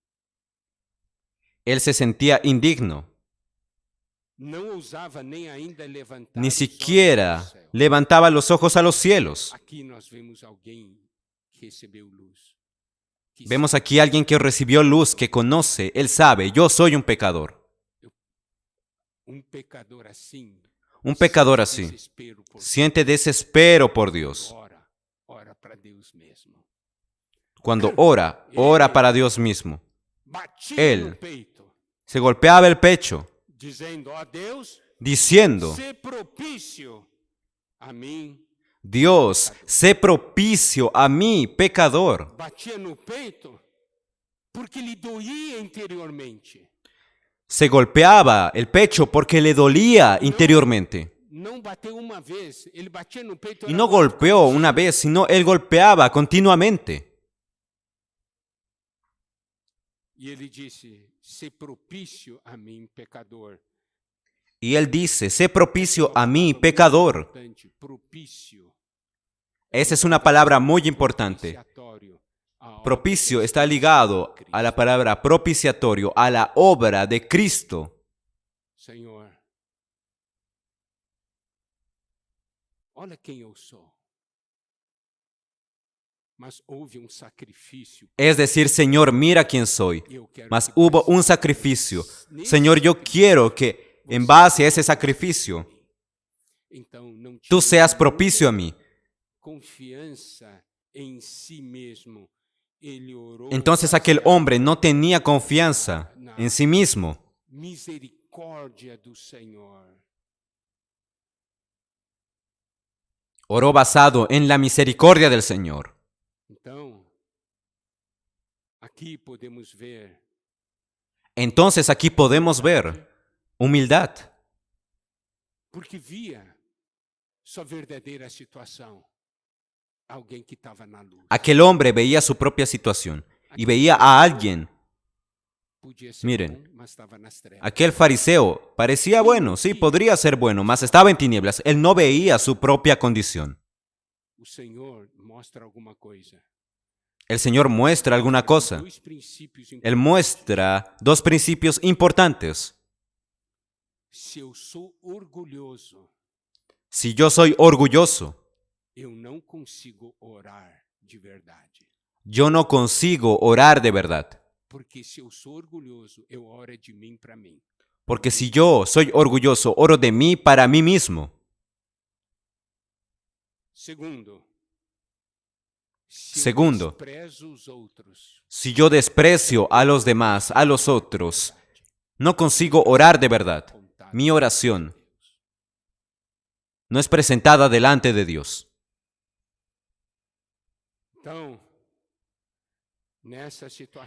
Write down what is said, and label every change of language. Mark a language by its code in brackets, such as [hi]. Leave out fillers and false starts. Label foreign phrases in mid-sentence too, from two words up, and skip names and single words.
[es] él se sentía indigno, [pt] Não ousava nem ainda levantar [es] ni [pt] os olhos [es] siquiera [pt] ao céu. [es] levantaba los ojos a los cielos. [pt] Aqui nós vemos alguém que recebeu luz. [es] Que Vemos aquí a alguien que recibió luz, que conoce, él sabe, yo soy un pecador. [pt] pecador assim, [es] Un pecador [pt] sente [es] así [pt] desespero por [es] siente desespero por Dios. [pt] ora para Deus mesmo. [es] Cuando ora, ora para Dios mismo. [pt] Batia [es] Él. [pt] no peito, [es] Se golpeaba el pecho, [pt] dizendo: ó Deus, [es] diciendo, [pt] sé propício a mim. [es] Dios, sé propicio a mí, pecador. [pt] Batia no peito porque lhe doía interiormente. [es] Se golpeaba el pecho porque le dolía interiormente. [pt] Não bateu uma vez, ele batia no peito. [es] Y [pt] era [es] no [pt] muito [es] golpeó [pt] contínuo. [es] una vez, sino él golpeaba continuamente. [pt] E ele disse: sé propício a mim, pecador. [es] Y él dice, sé propicio a mí, pecador. [pt] Importante, propício. [es] Esa es una palabra muy importante. [pt] Propiciatório, a obra [es] Propicio de está ligado a la palabra propiciatorio, a la obra de Cristo. [pt] Senhor, olha quem eu sou. Mas houve sacrifício. [es] Es decir, Señor, mira quién soy. [pt] Eu quero [es] Mas [pt] que [es] hubo [pt] você [es] un sacrificio. [pt] nesse [es] Señor, yo quiero que en base a ese sacrificio, [pt] Então, não [es] tú [pt] tinha [es] seas propicio a mí. [pt] confiança em si mesmo. Ele orou [es] Entonces aquel hombre no tenía confianza en sí mismo, [pt] misericórdia do Senhor. [es] Oró basado en la misericordia del Señor. [pt] Então, aqui podemos ver [es] Entonces aquí podemos ver humildad, [pt] porque via sua verdadeira situação. Alguém que estava na luz. [es] Aquel hombre veía su propia situación y veía a alguien. [pt] Podia ser [es] Miren, [pt] bom, mas estava nas trevas. [es] Aquel fariseo parecía bueno, sí, podría ser bueno, mas estaba en tinieblas. Él no veía su propia condición. [pt] O Senhor mostra alguma coisa. [es] El Señor muestra alguna cosa. [pt] Dois princípios [es] Él muestra dos principios importantes. [pt] Se eu sou orgulhoso, [es] Si yo soy orgulloso, [pt] eu não consigo orar de verdade. [es] yo no consigo orar de verdad. [pt] Porque se eu sou orgulhoso, eu oro de mim para mim. [es] Porque si yo soy orgulloso, oro de mí para mí mismo. [pt] Segundo, se [es] Segundo, [pt] eu desprezo os outros, [es] Si yo desprecio a los demás, a los otros, no consigo orar de verdad. Mi oración no es presentada delante de Dios. [pt] então, nessa situação,